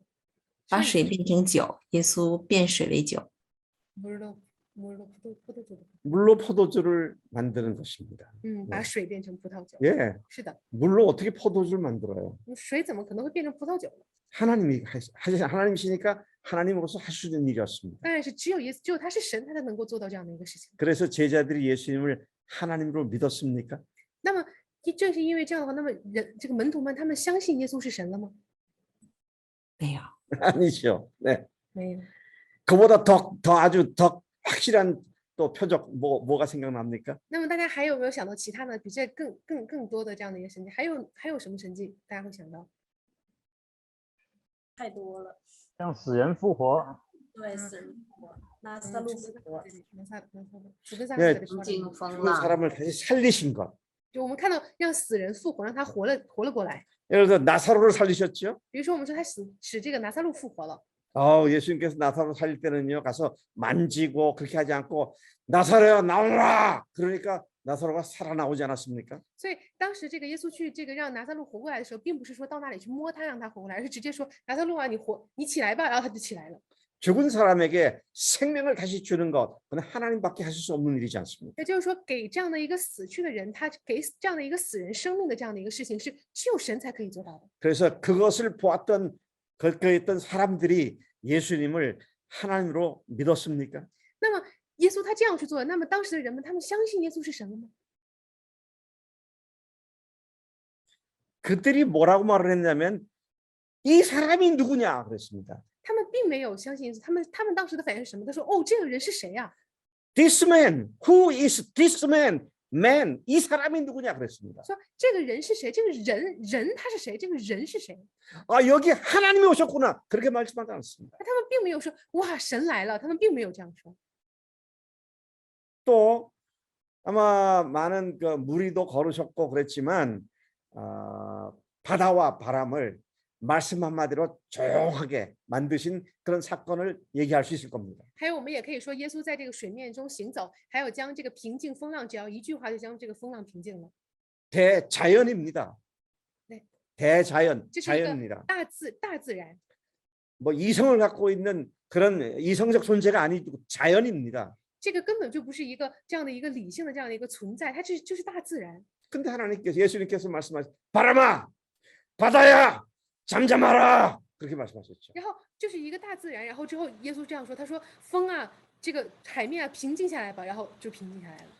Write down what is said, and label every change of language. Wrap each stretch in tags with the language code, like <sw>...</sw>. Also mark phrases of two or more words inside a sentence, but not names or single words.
<zh>把水变成酒，耶稣变水为酒。</zh> <ko>물로 포도주를 만드는 것입니다.</ko> <zh>把水变成葡萄酒。</zh> <ko>예,</ko> <zh>是的，</zh> <ko>물로 어떻게 포도주를 만들어요?</ko> <zh>水怎么可能会变成葡萄酒呢？</zh> <ko>하나님이시니까 하나님으로서 할 수 있는 일이었습니다.</ko> <zh>当然是只有他是神，他才能够做到这样的一个事情。</zh> <ko>그래서 제자들이 예수님을 하나님으로 믿었습니까?</ko> <zh>那么正是因为这样的话，那么这个门徒们他们相信耶稣是神了吗？没有，</zh> <ko>아니죠. 네.</ko> <zh>没有。</zh> <ko>그보다 아주 더 확실한 또 표적 뭐가 생각납니까?</ko> <zh>那么大家还有没有想到其他的比这更多的这样的一个神迹？还有什么神迹大家会想到？太多了。让死人复活，对，死人复活，拿撒路复活，</zh> <ko>네,</ko> <zh>惊风 그 浪，</zh> <ko>사람을 다시 살리신 것.</ko> <zh>就我们看到让死人复活，让他活了过来。</zh> <ko>예를 들어 나사로를 살리셨죠?</ko> <zh>比如说我们说他使这个拿撒路复活了，</zh> <ko>예수님께서 나사로 살릴 때는요 가서 만지고 그렇게 하지 않고 나사로야 나오라 그러니까 나사로가 살아나오지 않았습니까?</ko> <zh>所以当时这个耶稣去这个让拿撒路活过来的时候，并不是说到那里去摸他让他活过来，而是直接说拿撒路啊，你起来吧，然后他就起来了。</zh> <ko>죽은 사람에게 생명을 다시 주는 것 그건 하나님밖에 하실 수 없는 일이지 않습니까?</ko> <zh>也就是说，给这样的一个死去的人，他给这样的一个死人生命的这样的一个事情，是只有神才可以做到的。</zh> <ko>그래서 그것을 보았던 거기에 있던 사람들이 예수님을 하나님으로 믿었습니까?</ko> <zh>那么耶稣他这样去做，那么当时的人们，他们相信耶稣是神了吗？</zh> <ko>그들이 뭐라고 말을 했냐면 이 사람이 누구냐 그랬습니다.</ko> <zh>他们并没有相信耶稣，他们当时的反应是什么？他说：“哦，这个人是谁呀、</zh> <en>This man, who is this man? Man,</en> <ko>이 사람이 누구냐 그랬습니다.</ko> <zh>说这个人是谁？这个人他是谁？这个人是谁？</zh> <ko>여기 하나님이 오셨구나 그렇게 말씀하지 않습니다.</ko> <zh>他们并没有说哇神来了，他们并没有这样说。</zh> <ko>또 아마 많은 그 무리도 걸으셨고 그랬지만 바다와 바람을 말씀 한마디로 조용하게 만드신 그런 사건을 얘기할 수 있을 겁니다.</ko> <zh>还有，我们也可以说，耶稣在这个水面中行走，还有将这个平静风浪，只要一句话就将这个风浪平静了。</zh> <ko>대자연입니다. 네. 대자연,</ko> <zh>这是一个</zh> <ko>자연입니다.</ko> <zh>大自然，</zh> <ko>뭐 이성을 갖고 있는 그런 이성적 존재가 아니고 자연입니다.</ko> <zh>这个根本就不是一个这样的一个理性的这样的一个存在，它就是大自然。</zh> <ko>근데 하나님께서 예수님께서 말씀하신 바람아, 바다야, 잠잠하라 그렇게 말씀하셨죠.</ko> <zh>然后就是一个大自然，然后之后耶稣这样说，他说风啊，这个海面啊，平静下来吧，然后就平静下来了。</zh>